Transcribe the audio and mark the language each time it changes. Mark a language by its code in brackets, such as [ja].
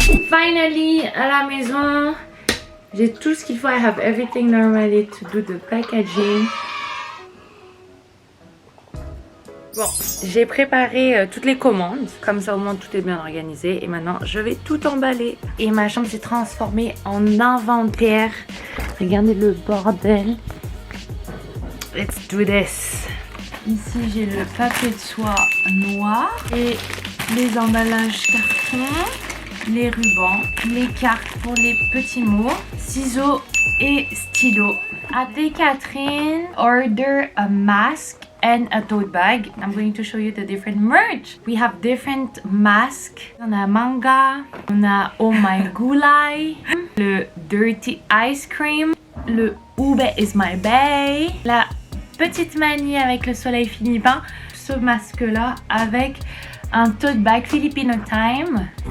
[fr] Finally, à la maison, j'ai tout ce qu'il faut. [en] I have everything normally to do the packaging. [fr] Bon, j'ai préparé toutes les commandes. Comme ça, au moins, tout est bien organisé. Et maintenant, je vais tout emballer. Et ma chambre s'est transformée en inventaire. Regardez le bordel. [en] Let's do this. [fr] Ici, j'ai le papier de soie noir et les emballages carton. Les rubans, les cartes pour les petits mots, ciseaux et stylos. [en] Ate Catherine order a mask and a tote bag. I'm going to show you the different merch. We have different masks. [fr] On a manga, on a Oh My Gulai, le Dirty Ice Cream, le Ube is my bae, la petite manie avec le soleil philippin, ce masque là avec un tote bag Filipino Time.